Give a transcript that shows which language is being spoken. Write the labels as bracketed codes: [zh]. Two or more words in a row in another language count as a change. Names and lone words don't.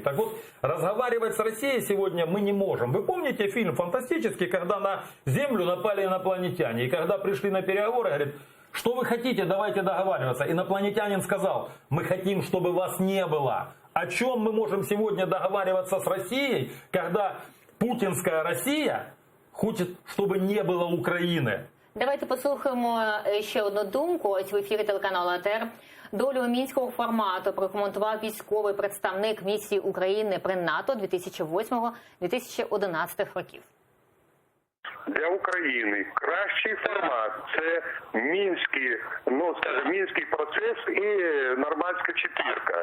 [ru] Так вот, разговаривать с Россией сегодня мы не можем. Вы помните фильм фантастический, когда на Землю напали инопланетяне? И когда пришли на переговоры, говорят, что вы хотите, давайте договариваться. Инопланетянин сказал, мы хотим, чтобы вас не было. О чем мы можем сегодня договариваться с Россией, когда путинская Россия хочет, чтобы не было Украины? [uk] Давайте послухаємо ще одну думку. Ось в ефірі телеканалу АТR. Долю мінського формату прокоментував військовий представник місії України при НАТО 2008-2011 років. Для України кращий формат – це мінський процес і нормандська четвірка.